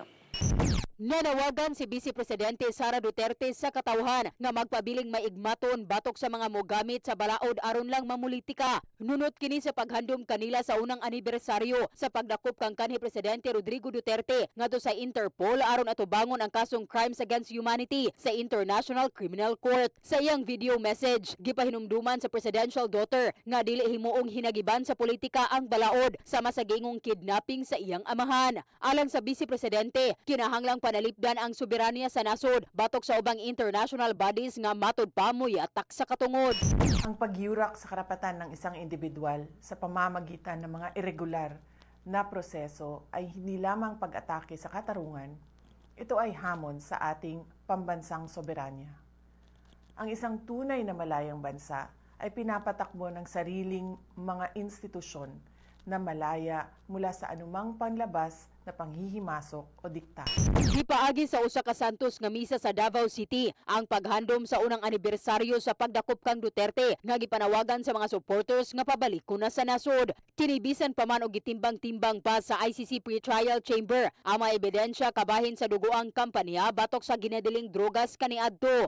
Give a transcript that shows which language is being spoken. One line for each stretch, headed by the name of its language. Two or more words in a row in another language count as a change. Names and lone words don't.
Cebuano: Nanawagan si Vice Presidente Sara Duterte sa katawhan nga magpabiling maigmaton batok sa mga mogamit sa balaod aron lang mamulitika. Nunot kini sa paghandom kanila sa unang anibersaryo sa pagdakop kang kanhi Presidente Rodrigo Duterte ngadto sa Interpol aron atubangon ang kasong
English: crimes against humanity
Cebuano: sa International Criminal Court. Sa iyang video message, gipahinumduman sa
English: presidential daughter
Cebuano: nga dili himuong hinagiban sa politika ang balaod sama sa gingong kidnapping sa iyang amahan. Alang sa Vice Presidente, kinahanglang panalipdan ang soberanya sa nasod batok sa ubang
English: international bodies
Cebuano: nga matud pa moyatak sa katungod.
Filipino: Ang pagyurak sa karapatan ng isang individual sa pamamagitan ng mga
English: irregular na proseso
Filipino: ay hindi lamang pag-atake sa katarungan, ito ay hamon sa ating pambansang soberanya. Ang isang tunay na malayang bansa ay pinapatakbo ng sariling mga institusyon na malaya mula sa anumang panlabas na panghihimasok o dikta.
Cebuano: Gipaagi sa usa ka santos nga misa sa Davao City ang paghandom sa unang anibersaryo sa pagdakop kang Duterte nga gipanawagan sa mga supporters nga pabalik na sa nasod. Kinibisan pa man og gitimbang-timbang pa sa ICC Pretrial Chamber ang mga ebidensya kabahin sa dugoang kampanya batok sa ginadiling drogas kaniadto.